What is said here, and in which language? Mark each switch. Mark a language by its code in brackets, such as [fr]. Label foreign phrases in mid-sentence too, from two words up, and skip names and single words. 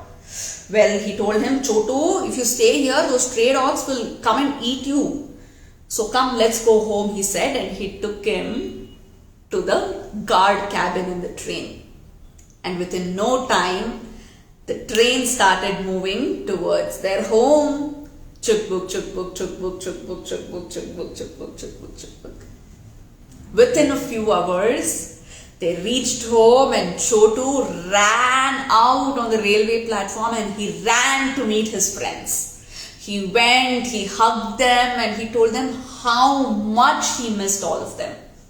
[en] Well, he told him, Chotu, if you stay here, those stray dogs will come and eat you. So come, let's go home, he said, and he took him to the guard cabin in the train. And within no time, the train started moving towards their home. Chuk-buk, chuk-buk, chuk-buk, chuk-buk, chuk-buk, chuk-buk, chuk-buk, chuk-buk, chuk-buk. Within a few hours, they reached home and Chotu ran out on the railway platform and he ran to meet his friends. He went, he hugged them and he told them how much he missed all of them.